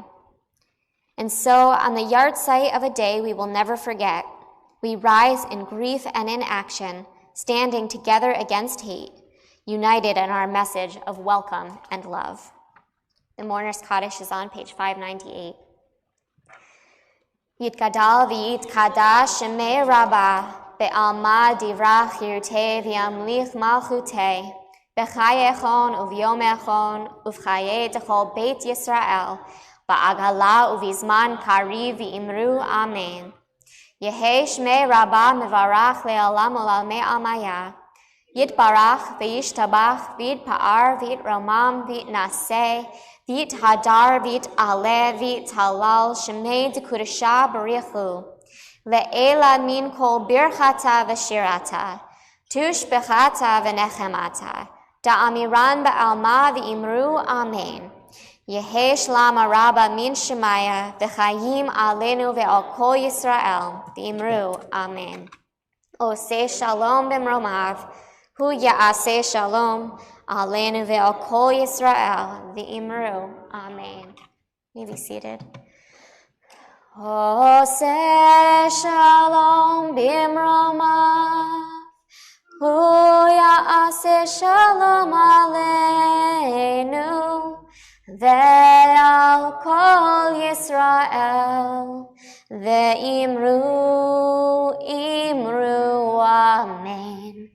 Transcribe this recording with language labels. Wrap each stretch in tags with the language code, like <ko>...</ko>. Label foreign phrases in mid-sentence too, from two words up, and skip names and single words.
<en>And so, on the yard site of a day we will never forget, we rise in grief and in action, standing together against hate, united in our message of welcome and love. The Mourner's Kaddish is on page 598.</en> <arc>יתגדל ויתקדש שמיה רבא בעלמא די ברא כרעותיה וימליך מלכותיה בחייכון וביומיכון ובחיי דכל בית ישראל בעגלא ובזמן קריב ואמרו אמן. יהא שמיה רבא מברך לעלם ולעלמי עלמיא יתברך וישתבח ויתפאר ויתרומם ויתנשא ויתהדר ויתעלה ויתהלל שמיה דקודשא בריך הוא. לעלא מן כל ברכתא ושירתא. תשבחתא ונחמתא. דאמירן בעלמא ואמרו אמן. יהא שלמא רבא מן שמיא וחיים עלינו ועל כל ישראל ואמרו אמן.</arc> <he>עושה שלום במרומיו הוא יעשה שלום עלינו ועל כל ישראל ואמרו, amen.</he> <en>You may be seated.</en> <he>עושה שלום במרומיו הוא יעשה שלום עלינו ועל כל ישראל ואמרו אמרו אמן.</he>